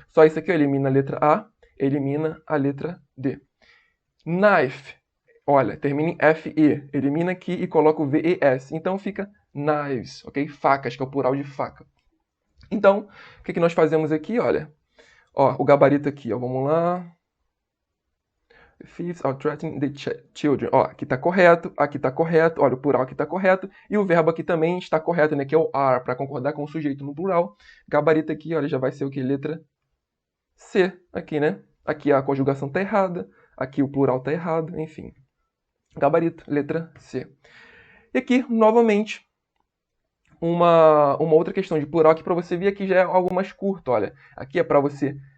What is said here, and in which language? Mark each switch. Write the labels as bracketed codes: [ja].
[pt] Só isso aqui, ó, elimina a letra A, elimina a letra D. Knife, olha, termina em FE. Elimina aqui e coloco o VES. Então fica knives, ok? Facas, que é o plural de faca. Então, o que nós fazemos aqui, olha? Ó, o gabarito aqui, ó, vamos lá. [en] Thieves are threatening the children. [pt] Ó, aqui tá correto, olha, o plural aqui tá correto, e o verbo aqui também está correto, né, que é o are, para concordar com o sujeito no plural. Gabarito aqui, olha, já vai ser o que? Letra C, aqui, né? Aqui a conjugação tá errada, aqui o plural tá errado, enfim. Gabarito, letra C. E aqui, novamente, uma outra questão de plural que para você ver aqui já é algo mais curto, olha. Aqui é para você...